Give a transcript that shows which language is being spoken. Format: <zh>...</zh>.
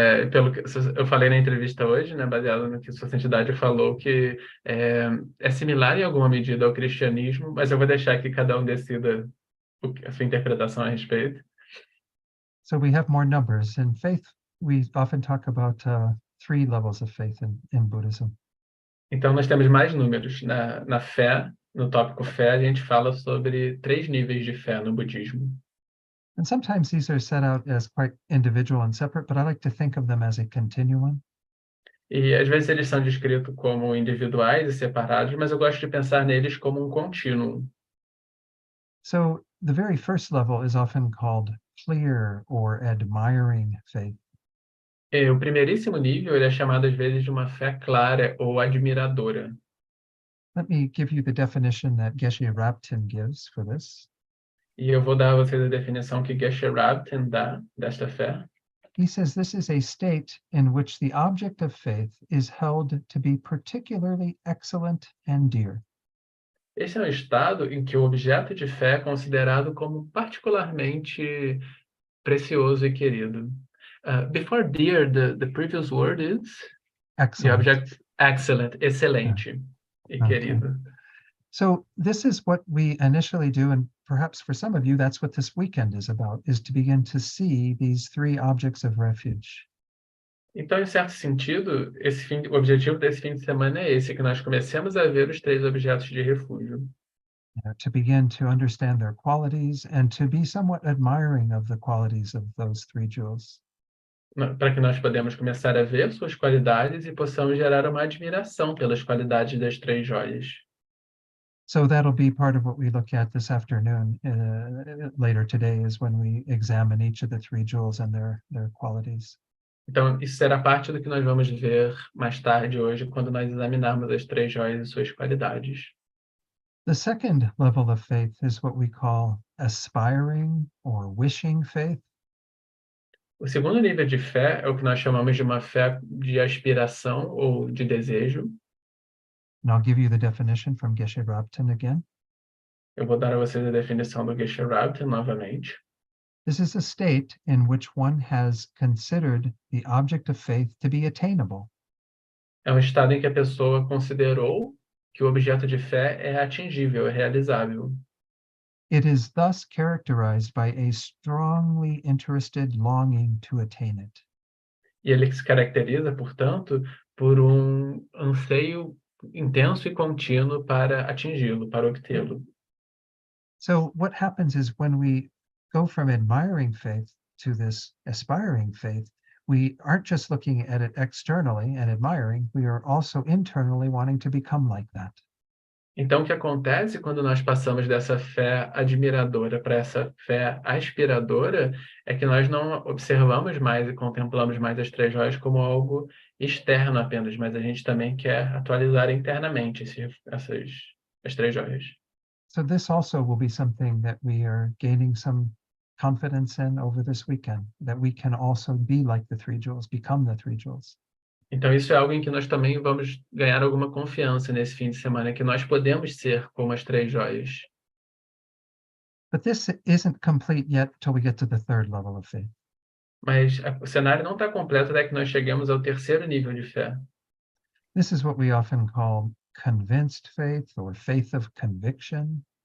<pt>Pelo que eu falei na entrevista hoje, né, baseado no que Sua Santidade falou, que é similar em alguma medida ao cristianismo, mas eu vou deixar que cada um decida a sua interpretação a respeito.</pt> <en>So we have more numbers. In faith, we often talk about 3 levels of faith in Buddhism.</en> <pt>Então, nós temos mais números. Na fé, no tópico fé, a gente fala sobre 3 níveis de fé no budismo.</pt> <en>And sometimes these are set out as quite individual and separate, but I like to think of them as a continuum.</en> <pt>E às vezes eles são descritos como individuais e separados, mas eu gosto de pensar neles como um contínuo.</pt> <en>So the very first level is often called clear or admiring faith.</en> <pt>E o primeiríssimo nível ele é chamado às vezes de uma fé clara ou admiradora.</pt> <en>Let me give you the definition that Geshe Rabten gives for this.</en> <pt>E eu vou dar a vocês a definição que Geshe Rabten dá desta fé.</pt> <en>He says this is a state in which the object of faith is held to be particularly excellent and dear.</en> <pt>Esse é um estado em que o objeto de fé é considerado como particularmente precioso e querido.</pt> <en>Before dear, the previous word is? Excellent. The object, excellent,</en> <pt>excelente e querido.</pt> <en>So this is what we initially do, and perhaps for some of you, that's what this weekend is about, is to begin to see these 3 objects of refuge.</en> <pt>Então, em certo sentido, o objetivo desse fim de semana é esse, que nós comecemos a ver os 3 objetos de refúgio.</pt> <en>To begin to understand their qualities and to be somewhat admiring of the qualities of those 3 jewels.</en> <pt>Para que nós podemos começar a ver suas qualidades e possamos gerar uma admiração pelas qualidades das 3 joias.</pt> <en>So that'll be part of what we look at this afternoon. Later today is when we examine each of the 3 jewels and their qualities.</en> <pt>Então, isso será parte do que nós vamos ver mais tarde hoje, quando nós examinarmos as 3 joias e suas qualidades.</pt> <en>The second level of faith is what we call aspiring or wishing faith.</en> <pt>O segundo nível de fé é o que nós chamamos de uma fé de aspiração ou de desejo.</pt> <en>And I'll give you the definition from Geshe Rabten again.</en> <pt>Eu vou dar a vocês a definição do Geshe Rabten novamente.</pt> <en>This is a state in which one has considered the object of faith to be attainable.</en> <pt>É um estado em que a pessoa considerou que o objeto de fé é atingível, é realizável.</pt> <en>It is thus characterized by a strongly interested longing to attain it.</en> <pt>E ele se caracteriza, portanto, por anseio intenso e contínuo para atingi-lo, para obtê-lo.</pt> <en>So what happens is when we go from admiring faith to this aspiring faith, we aren't just looking at it externally and admiring, we are also internally wanting to become like that.</en> <pt>Então, o que acontece quando nós passamos dessa fé admiradora para essa fé aspiradora é que nós não observamos mais e contemplamos mais as 3 joias como algo externo apenas, mas a gente também quer atualizar internamente as 3 joias.</pt> <en>So this also will be something that we are gaining some confidence in over this weekend, that we can also be like the 3 jewels, become the 3 jewels.</en> <pt>Então, isso é algo em que nós também vamos ganhar alguma confiança nesse fim de semana, que nós podemos ser como as 3 joias.</pt> <en>But this isn't complete yet till we get to the 3rd level of faith.</en> <pt>Mas o cenário não está completo até que nós chegamos ao 3º nível de fé.</pt> <en>This is what we often call convinced faith or faith of conviction.</en>